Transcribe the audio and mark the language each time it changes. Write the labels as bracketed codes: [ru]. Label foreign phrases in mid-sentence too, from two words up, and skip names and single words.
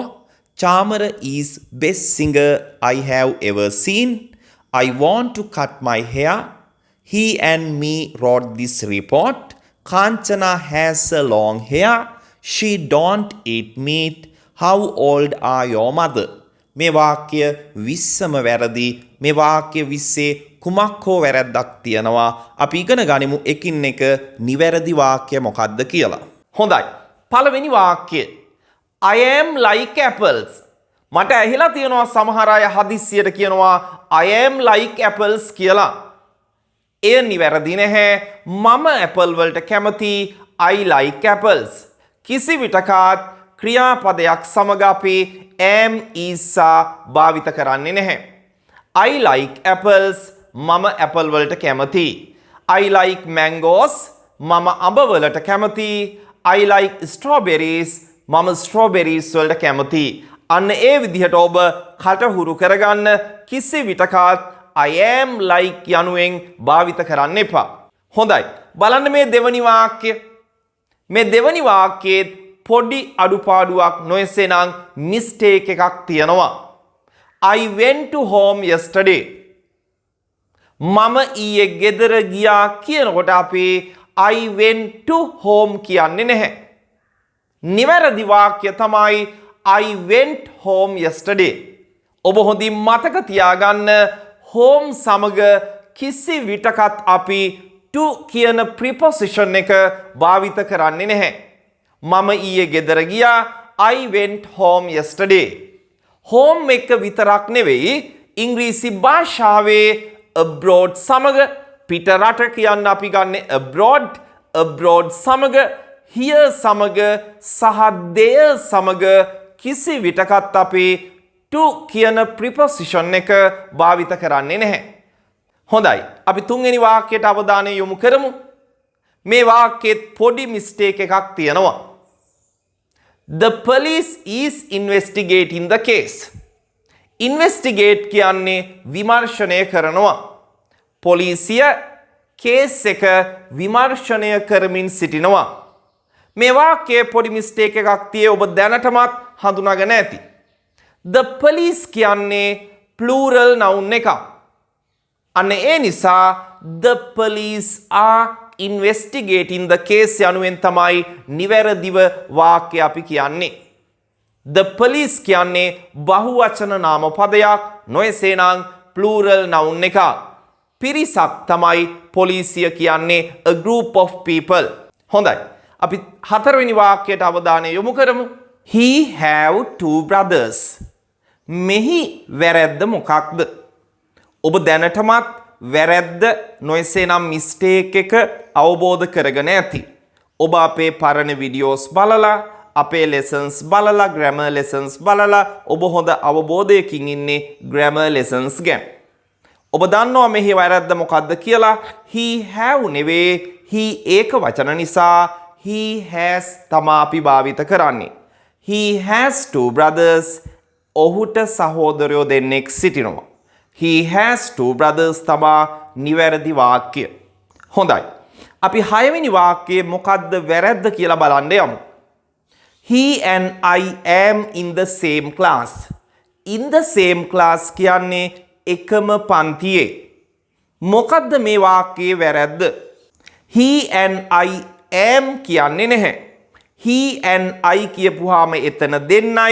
[en] Chamara is best singer I have ever seen. I want to cut my hair. He and me wrote this report. Kanchana has a long hair. She don't eat meat. How old are your mother? [si] මේ වාක්‍ය 20ම වැරදි. මේ වාක්‍ය 20 කුමක් හෝ වැරද්දක් තියෙනවා. අපි ඉගෙන ගනිමු එකින් එක නිවැරදි වාක්‍ය මොකක්ද කියලා. හොඳයි. පළවෙනි වාක්‍යය. [en] I am like apples. [si] මට ඇහිලා තියෙනවා සමහර අය හදිස්සියට කියනවා [en] I am like apples [si] කියලා. එය නිවැරදි නැහැ. මම ඇපල් වලට කැමති. [en] I like apples. [si] කිසි විටකත් ක්‍රියාපදයක් සමග අපි [en] am is [si] භාවිත කරන්නේ නැහැ. [en] I like apples. [si] මම ඇපල් වලට කැමති. [en] I like mangoes. [si] මම අඹ වලට කැමති. [en] I like strawberries. [si] මම strawberries වලට කැමති. අන්න ඒ විදිහට ඔබ කටහුරු කරගන්න කිසි විටකත් [en] I am like [si] යනුවෙන් භාවිත කරන්න එපා. හොඳයි. බලන්න මේ දෙවනි වාක්‍යය. මේ දෙවනි වාක්‍යයේ පොඩි අඩුපාඩුවක් නොයසේනම් මිස්ටේක් එකක් තියෙනවා. [en] I went to home yesterday. [si] මම ඊයේ ගෙදර ගියා කියනකොට අපි [en] I went to home [si] කියන්නේ නැහැ. නිවැරදි වාක්‍ය තමයි [en] I went home yesterday. [si] ඔබ හොඳින් මතක තියාගන්න home සමග කිසි විටකත් අපි to කියන preposition එක භාවිත කරන්නේ නැහැ. මම ඊයේ ගෙදර ගියා. [en] I went home yesterday. [si] home එක විතරක් නෙවෙයි ඉංග්‍රීසි භාෂාවේ abroad සමග පිට රට කියන්න අපි ගන්නේ abroad සමග here සමග සහ there සමග කිසි විටකත් අපි to කියන preposition එක භාවිත කරන්නේ නැහැ. හොඳයි. අපි තුන්වෙනි වාක්‍යයට අවධානය යොමු කරමු. මේ වාක්‍යෙත් පොඩි mistake එකක් තියෙනවා. [en] The police is investigating the case. [si] investigate කියන්නේ විමර්ශනය කරනවා. පොලිසිය කේස් එක විමර්ශනය කරමින් සිටිනවා. මේ වාක්‍යයේ පොඩි mistake එකක් tie ඔබ දැනටමත් හඳුනාගෙන ඇති. [en] The police [si] කියන්නේ [en] plural noun [si] එකක්. අන්න ඒ නිසා [en] the police are investigating the case [si] යනුවෙන් තමයි නිවැරදිව වාක්‍ය අපි කියන්නේ. [en] The police [si] කියන්නේ බහුවචන නාම පදයක් නොයසේනම් [en] plural noun [si] එකක්. පිරිසක් තමයි පොලිසිය කියන්නේ [en] a group of people. [si] හොඳයි. අපි හතරවෙනි වාක්‍යයට අවධානය යොමු කරමු. He have 2 brothers. මෙහි වැරැද්ද මොකක්ද? ඔබ දැනටමත් වැරැද්ද නොයසේනම් මිස්ටේක් එක අවබෝධ කරගෙන ඇති. ඔබ අපේ පරණ වීඩියෝස් බලලා අපේ lessons බලලා [en] grammar lessons [si] බලලා ඔබ හොඳ අවබෝධයකින් ඉන්නේ [en] grammar lessons [si] ගැන. ඔබ දන්නවා මෙහි වැරද්ද මොකද්ද කියලා. [en] he have [si] නෙවේ he ඒක වචන නිසා [en] he has [si] තමා අපි භාවිත කරන්නේ. [en] he has two brothers. [si] ඔහුට සහෝදරයෝ දෙන්නෙක් සිටිනවා. [en] he has two brothers [si] තමා නිවැරදි වාක්‍ය. හොඳයි. අපි 6 වෙනි වාක්‍යයේ මොකද්ද වැරද්ද කියලා බලන්න යමු. [en] He and I am in the same class. In the same class [si] කියන්නේ එකම පන්තියේ. මොකද්ද මේ වාක්‍යයේ වැරද්ද? [en] He and I am [si] කියන්නේ නැහැ. [en] He and I [si] කියපුවාම එතන දෙන්නයි.